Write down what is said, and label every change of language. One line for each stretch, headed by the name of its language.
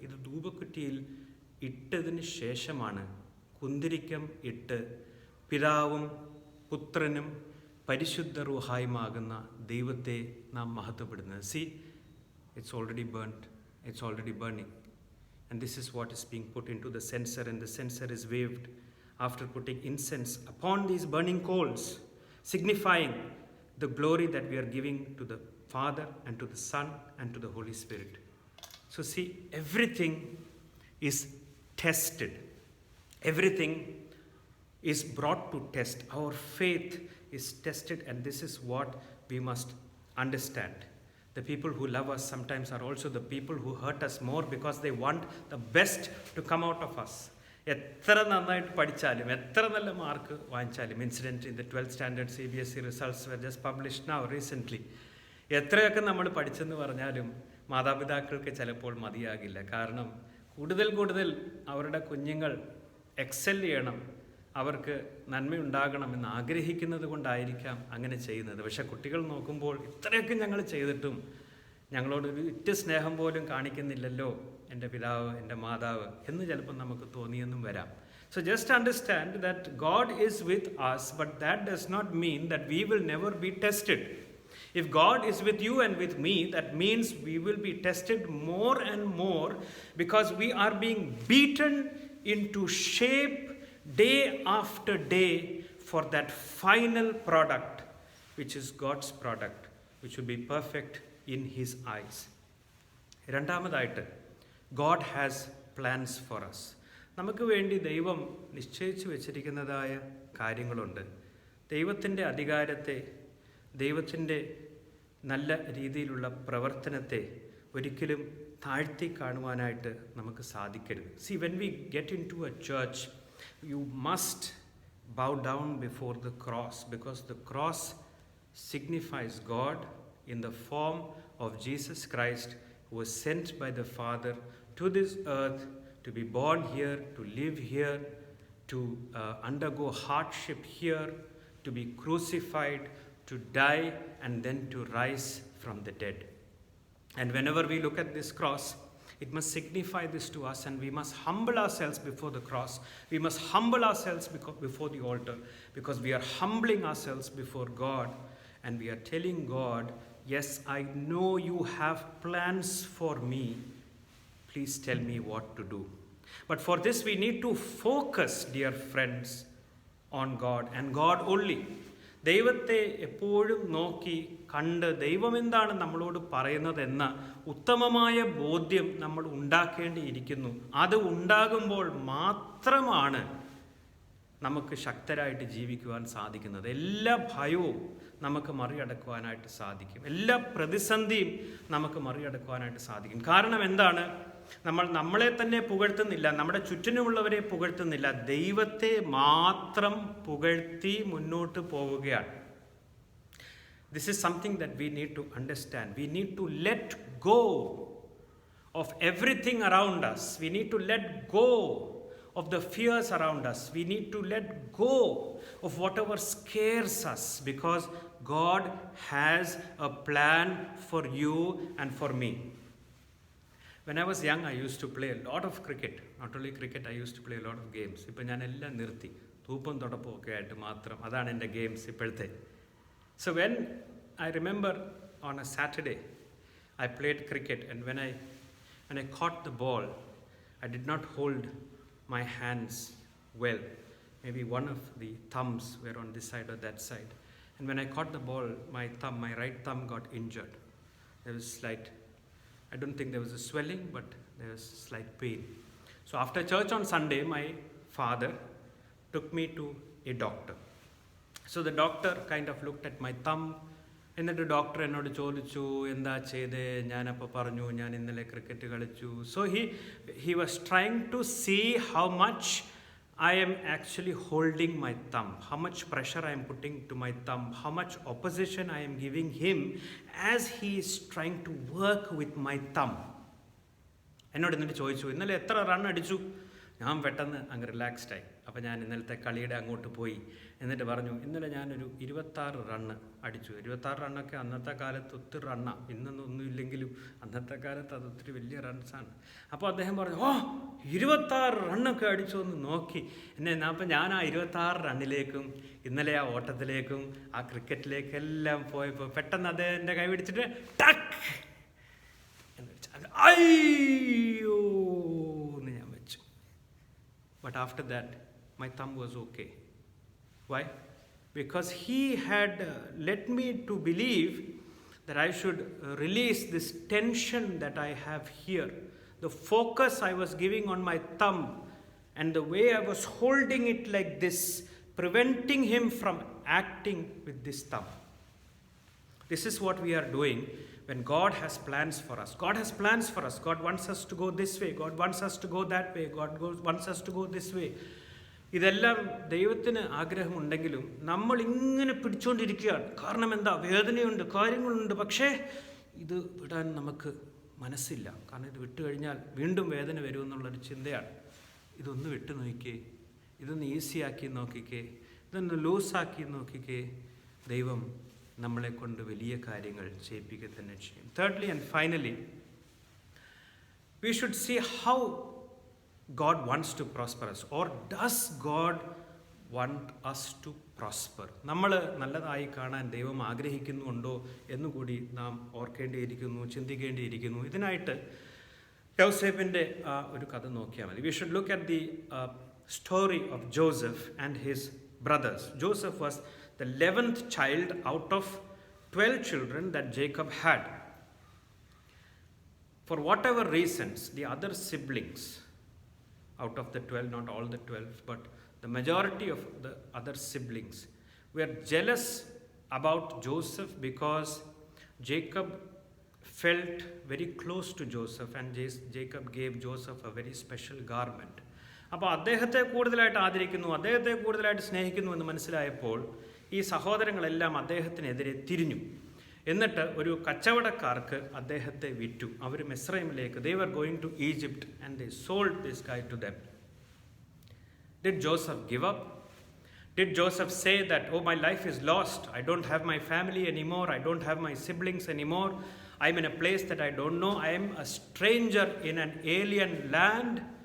Malayalam: ഇത് ധൂപക്കുറ്റിയിൽ ഇട്ടതിന് ശേഷമാണ് കുന്തിരിക്കം ഇട്ട് പിതാവും പുത്രനും പരിശുദ്ധ റൂഹായുമാകുന്ന ദൈവത്തെ നാം മഹത്വപ്പെടുന്നത്.
English: See, it's already burnt. It's already burning. And this is what is being put into the censer, and the censer is waved after putting incense upon these burning coals. signifying the glory that we are giving to the Father and to the Son and to the Holy Spirit. So see, everything is tested. Everything is brought to test. Our faith is tested, and this is what we must understand. The people who love us sometimes are also the people who hurt us more because they want the best to come out of us.
Malayalam: എത്ര നന്നായിട്ട് പഠിച്ചാലും എത്ര നല്ല mark വാങ്ങിച്ചാലും,
English: Incident in the 12th standard CBSE results were just published now recently.
Malayalam: എത്രയൊക്കെ നമ്മൾ പഠിച്ചെന്ന് പറഞ്ഞാലും മാതാപിതാക്കൾക്ക് ചിലപ്പോൾ മതിയാകില്ല. കാരണം കൂടുതൽ അവരുടെ കുഞ്ഞുങ്ങൾ എക്സൽ ചെയ്യണം, അവർക്ക് നന്മയുണ്ടാകണമെന്ന് ആഗ്രഹിക്കുന്നത് കൊണ്ടായിരിക്കാം അങ്ങനെ ചെയ്യുന്നത്. പക്ഷെ കുട്ടികൾ നോക്കുമ്പോൾ ഇത്രയൊക്കെ ഞങ്ങൾ ചെയ്തിട്ടും ഞങ്ങളോടൊരു ഇറ്റ സ്നേഹം പോലും കാണിക്കുന്നില്ലല്ലോ എൻ്റെ പിതാവ്, എൻ്റെ മാതാവ് എന്ന് ചിലപ്പോൾ നമുക്ക് തോന്നിയെന്നും വരാം.
English: So just understand that God is with us, but that does not mean that we will never be tested. If God is with you and with me, that means we will be tested more and more, because we are being beaten into shape day after day for that final product, which is God's product, which will be perfect in His eyes.
Malayalam: രണ്ടാമതായിട്ട്,
English: God has plans for us.
Malayalam: നമുക്ക് വേണ്ടി ദൈവം നിശ്ചയിച്ചു വെച്ചിരിക്കുന്നതായ കാര്യങ്ങളുണ്ട്. ദൈവത്തിൻ്റെ അധികാരത്തെ, ദൈവത്തിൻ്റെ നല്ല രീതിയിലുള്ള പ്രവർത്തനത്തെ ഒരിക്കലും താഴ്ത്തി കാണുവാനായിട്ട് നമുക്ക് സാധിക്കരുത്. See, when we get into a church, you must bow down before the cross, because the cross signifies God in the form of Jesus Christ, who was sent by the Father to this earth to be born here, to live here, to undergo hardship here, to be crucified, to die, and then to rise from the dead. And whenever we look at this cross, it must signify this to us, and we must humble ourselves before the cross. We must humble ourselves before the altar, because we are humbling ourselves before God, and we are telling God, yes, I know you have plans for me. Please tell me what to do. But for this we need to focus, dear friends, on God and God only. ദൈവത്തെ എപ്പോഴും നോക്കി കണ്ട് ദൈവം എന്താണ് നമ്മളോട് പറയുന്നതെന്ന ഉത്തമമായ ബോധ്യം നമ്മൾ ഉണ്ടാക്കേണ്ടിയിരിക്കുന്നു. അത് ഉണ്ടാകുമ്പോൾ മാത്രമാണ് നമുക്ക് ശക്തരായിട്ട് ജീവിക്കുവാൻ സാധിക്കുന്നത്. എല്ലാ ഭയവും നമുക്ക് മറികടക്കുവാനായിട്ട് സാധിക്കും. എല്ലാ പ്രതിസന്ധിയും നമുക്ക് മറികടക്കുവാനായിട്ട് സാധിക്കും. കാരണം എന്താണ്? നമ്മൾ നമ്മളെ തന്നെ പുകഴ്ത്തുന്നില്ല, നമ്മുടെ ചുറ്റിനുമുള്ളവരെ പുകഴ്ത്തുന്നില്ല, ദൈവത്തെ മാത്രം പുകഴ്ത്തി മുന്നോട്ട് പോവുകയാണ്.
English: This is something that we need to understand. We need to let go of everything around us. We need to let go of the fears around us. We need to let go of whatever scares us, because God has a plan for you and for me. When I was young, I used to play a lot of cricket. Not only cricket, I used to play a lot of games.
Malayalam: ഇപ്പോൾ ഞാൻ എല്ലാം നിർത്തി, തൂപ്പും തുടപ്പും ഒക്കെ ആയിട്ട് മാത്രം. അതാണ് എൻ്റെ games ഇപ്പോഴത്തെ.
English: So when I remember on a Saturday, I played cricket, and when I caught the ball, I did not hold my hands well. Maybe one of the thumbs were on this side or that side. And when I caught the ball, my right thumb got injured. There was slight, I don't think there was a swelling, but there was slight pain. So after church on Sunday, my father took me to a doctor. So the doctor kind of looked at my thumb.
Malayalam: എന്നിട്ട് doctor എന്നോട് ചോദിച്ചു, എന്താ ചെയ്തേ? ഞാനപ്പോൾ പറഞ്ഞു, ഞാൻ ഇന്നലെ cricket കളിച്ചു.
English: So he was trying to see how much I am actually holding my thumb, how much pressure I am putting to my thumb, how much opposition I am giving him as he is trying to work with my thumb.
Malayalam: എന്നോട് എന്നിട്ട് ചോദിച്ചു, ഇന്നലെ എത്ര run അടിച്ചു? ഞാൻ പെട്ടെന്ന് അങ്ങ് റിലാക്സ്ഡായി. അപ്പോൾ ഞാൻ ഇന്നലത്തെ കളിയുടെ അങ്ങോട്ട് പോയി. എന്നിട്ട് പറഞ്ഞു, ഇന്നലെ ഞാനൊരു 26 റണ്ണ് അടിച്ചു. 26 റണ്ണൊക്കെ അന്നത്തെ കാലത്ത് ഒത്തിരി റണ്ണാണ്. ഇന്നൊന്നും ഒന്നുമില്ലെങ്കിലും അന്നത്തെ കാലത്ത് അത് ഒത്തിരി വലിയ റൺസാണ്. അപ്പോൾ അദ്ദേഹം പറഞ്ഞു, 26 റണ്ണൊക്കെ അടിച്ചു എന്ന് നോക്കി എന്നെ. അപ്പോൾ ഞാൻ ആ 26 റണ്ണിലേക്കും ഇന്നലെ ആ ഓട്ടത്തിലേക്കും ആ ക്രിക്കറ്റിലേക്കെല്ലാം പോയപ്പോൾ പെട്ടെന്ന് അദ്ദേഹം എൻ്റെ കൈ പിടിച്ചിട്ട് ടക്ക് എന്ന് വെച്ചാൽ അയ്യോ എന്ന് ഞാൻ വെച്ചു.
English: But after that, my thumb was okay. Why? because he had led me to believe that I should release this tension that I have here. The focus I was giving on my thumb and the way I was holding it like this, preventing him from acting with this thumb. This is what we are doing when God has plans for us. God has plans for us. God wants us to go this way. God wants us to go that way. Wants us to go this way.
Malayalam: ഇതെല്ലാം ദൈവത്തിന് ആഗ്രഹമുണ്ടെങ്കിലും നമ്മൾ ഇങ്ങനെ പിടിച്ചുകൊണ്ടിരിക്കുകയാണ്. കാരണം എന്താ? വേദനയുണ്ട്, കാര്യങ്ങളുണ്ട്. പക്ഷേ ഇത് വിടാൻ നമുക്ക് മനസ്സില്ല. കാരണം ഇത് വിട്ടു കഴിഞ്ഞാൽ വീണ്ടും വേദന വരുമെന്നുള്ളൊരു ചിന്തയാണ്. ഇതൊന്ന് വിട്ടു നോക്കിക്കേ, ഇതൊന്ന് ഈസിയാക്കി നോക്കിക്കേ, ഇതൊന്ന് ലൂസാക്കി നോക്കിക്കേ. ദൈവം നമ്മളെ കൊണ്ട് വലിയ കാര്യങ്ങൾ ചെയ്യിപ്പിക്കുക തന്നെ ചെയ്യും.
English: Thirdly and finally, we should see how God wants to prosper us, or does God want us to prosper?
Malayalam: നമ്മൾ നല്ലതായി കാണാൻ ദൈവം ആഗ്രഹിക്കുന്നുണ്ടോ എന്നുകൂടി നാം ഓർക്കേണ്ടിയിരിക്കുന്നു, ചിന്തിക്കേണ്ടിയിരിക്കുന്നു. ഇതിനായിട്ട് യൗസേപ്പിൻ്റെ ഒരു കഥ നോക്കിയാൽ മതി.
English: We should look at the story of Joseph and his brothers. Joseph was the 11th child out of 12 children that Jacob had. For whatever reasons, the other siblings, out of the 12, not all the 12, but the majority of the other siblings, were jealous about Joseph because Jacob felt very close to Joseph, and Jacob gave Joseph a very special garment.
Malayalam: അപ്പോൾ അദ്ദേഹത്തെ കൂടുതലായിട്ട് ആദരിക്കുന്നു, അദ്ദേഹത്തെ കൂടുതലായിട്ട് സ്നേഹിക്കുന്നു എന്ന് മനസ്സിലായപ്പോൾ ഈ സഹോദരങ്ങളെല്ലാം അദ്ദേഹത്തിനെതിരെ തിരിഞ്ഞു. എന്നിട്ട് ഒരു കച്ചവടക്കാർക്ക് അദ്ദേഹത്തെ വിറ്റു. അവർ മിസ്രൈമിലേക്ക്,
English: they were going to Egypt, and they sold this guy to them. Did Joseph give up? Did Joseph say that, oh, my life is lost, I don't have my family anymore, I don't have my siblings anymore, I'm in a place that I don't know, I am a stranger in an alien land?